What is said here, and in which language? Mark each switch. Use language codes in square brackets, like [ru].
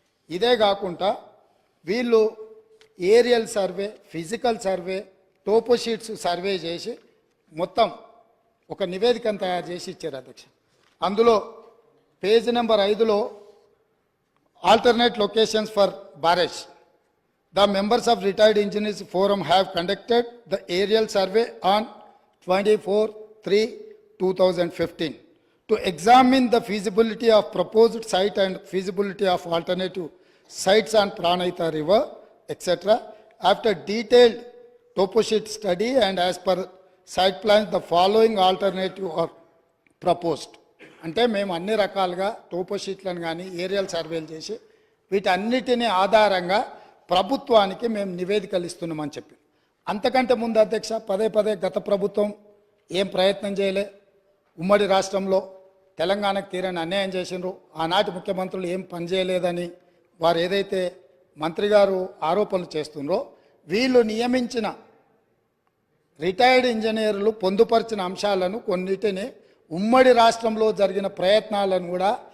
[te] ఇదే కాకుండా వీళ్ళు aerial survey, physical survey, టోపోషీట్స్ survey చేసి మొత్తం ఒక నివేదికను తయారు చేసి ఇచ్చారు అధ్యక్ష. అందులో page number 5లో [en] alternate locations for barrage. The members of retired engineers forum have conducted the aerial survey on 24/3/2015 to examine the feasibility of proposed site and feasibility of alternative sites on Pranahita River, etc. After detailed toposheet study and as per site plans, the following alternative are proposed. [te] అంటే మేము అన్ని రకాలుగా టోపోషీట్లను కానీ aerial సర్వేలు చేసి వీటన్నిటిని ఆధారంగా ప్రభుత్వానికి మేము నివేదికలు ఇస్తున్నామని చెప్పి, అంతకంటే ముందు అధ్యక్ష పదే గత ప్రభుత్వం ఏం ప్రయత్నం చేయలే. ఉమ్మడి రాష్ట్రంలో తెలంగాణకు తీరని అన్యాయం చేసినారు. ఆనాటి ముఖ్యమంత్రులు ఏం పని చేయలేదని వారు ఏదైతే మంత్రి గారు ఆరోపణలు చేస్తున్నారో, వీళ్ళు నియమించిన రిటైర్డ్ ఇంజనీర్లు పొందుపరిచిన అంశాలను కొన్నిటిని ఉమ్మడి రాష్ట్రంలో జరిగిన ప్రయత్నాలను కూడా